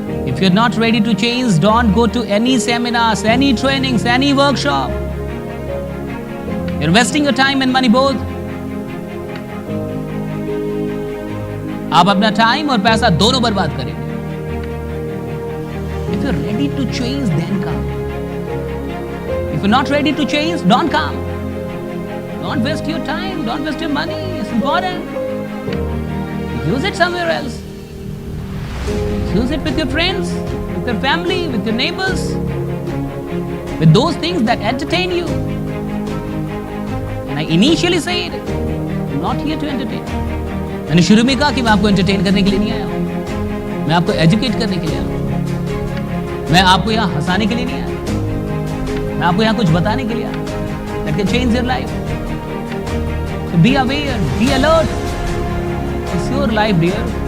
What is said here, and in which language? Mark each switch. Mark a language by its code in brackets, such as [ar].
[en] If you're not ready to change, don't go to any seminars, any trainings, any workshop. You're wasting your time and money both. [hi] आप अपना time और पैसा दोनों बर्बाद करेंगे। [en] If you're ready to change, then come. If you're not ready to change, don't come. Don't waste your time, don't waste your money. It's important. Use it somewhere else. Use it with your friends, with your family, with your neighbors, with those things that entertain you. And I initially said, I'm not here to entertain. [hi] मैंने शुरू में कहा कि मैं आपको entertain करने के लिए नहीं आया हूं, मैं आपको एजुकेट करने के लिए आया हूं, मैं आपको यहां हंसाने के लिए नहीं आया, मैं आपको यहां कुछ बताने के लिए आया [en] that can change your life. So be aware, be alert. It's your life, dear.